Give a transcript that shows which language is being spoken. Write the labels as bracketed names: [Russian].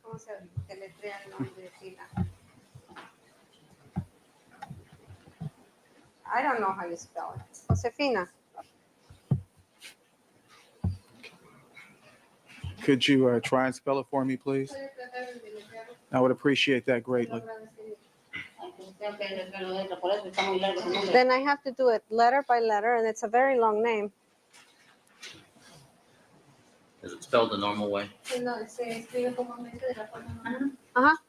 [Spanish] ¿Cómo se deletrea el nombre de Fina? [English] I don't know how you spell it. [Spanish] Josefina. [English] Could you try and spell it for me, please? I would appreciate that greatly. [Spanish] Tengo que deletrearlo dentro, por eso está muy largo su nombre. [English] Then I have to do it letter by letter, and it's a very long name. Is it spelled the normal way? [Spanish] No, se escribe comúnmente de la forma normal.